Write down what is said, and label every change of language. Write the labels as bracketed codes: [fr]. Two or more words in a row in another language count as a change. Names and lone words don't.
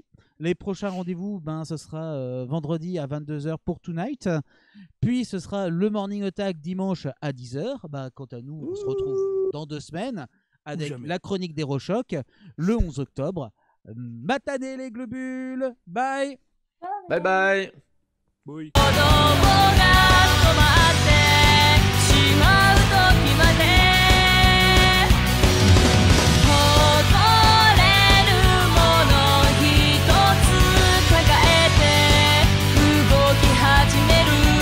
[fr] Les prochains rendez-vous, ce sera vendredi à 22h pour Tonight. Puis, ce sera le Morning Attack dimanche à 10h. Quant à nous, on se retrouve dans 2 semaines avec la chronique des Rochocs le 11 octobre. Matanez les globules. Bye. [en] Bye bye. [fr] Oui. [ja] 子供が止まってしまう時まで誇れるもの一つ抱えて動き始める